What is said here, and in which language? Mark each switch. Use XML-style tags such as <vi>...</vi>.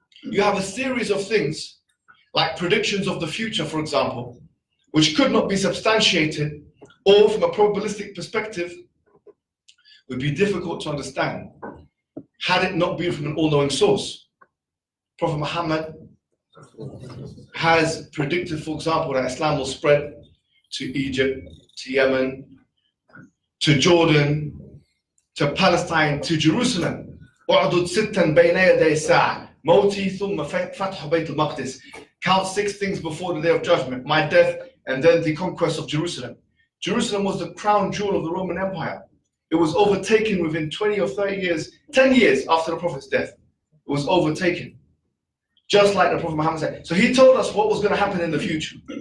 <en>you have a series of things, like predictions of the future, for example, which could not be substantiated, or from a probabilistic perspective, would be difficult to understand, had it not been from an all-knowing source. Prophet Muhammad has predicted, for example, that Islam will spread to Egypt, to Yemen, to Jordan, to Palestine, to Jerusalem.</en> <ar>اعدد ستا بين يدي الساعة موتي ثم فتح بيت المقدس.</ar> <en>Count 6 things before the day of judgment, my death and then the conquest of Jerusalem. Jerusalem was the crown jewel of the Roman Empire. It was overtaken within 20 or 30 years, 10 years after the Prophet's death. It was overtaken. Just like the Prophet Muhammad said. So he told us what was going to happen in the future.</en>